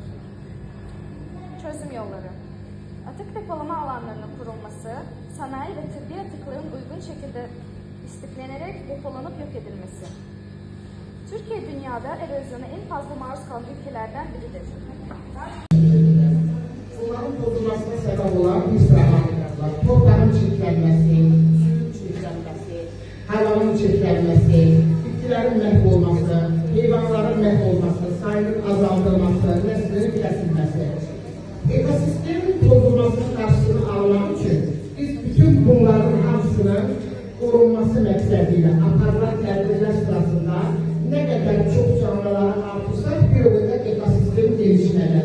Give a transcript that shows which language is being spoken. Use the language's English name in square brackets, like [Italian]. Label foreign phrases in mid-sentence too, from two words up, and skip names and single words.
[Turkish] Çözüm yolları: atık depolama alanlarının kurulması, sanayi ve tıbbi atıkların uygun şekilde istiflenerek depolanıp yok edilmesi. Türkiye dünyada erozyona en fazla maruz kalan ülkelerden biridir. [Azerbaijani] Bunların bozulmasına sebep olan bir sıra hadisələr, torpağın çirklənməsi, suyun çirklənməsi, havanın çirklənməsi, bitkilərin məhv olması, heyvanların məhv olması, sayının azaldılması, nəslinin kəsilməsi. Ekosistemin pozulmasının qarşısını almaq üçün biz bütün bunların hamısının qorunması məqsədilə aparılan tədbirlər sırasında nə qədər çox canlıları artırsaq, bir o qədər ekosistem genişlənir.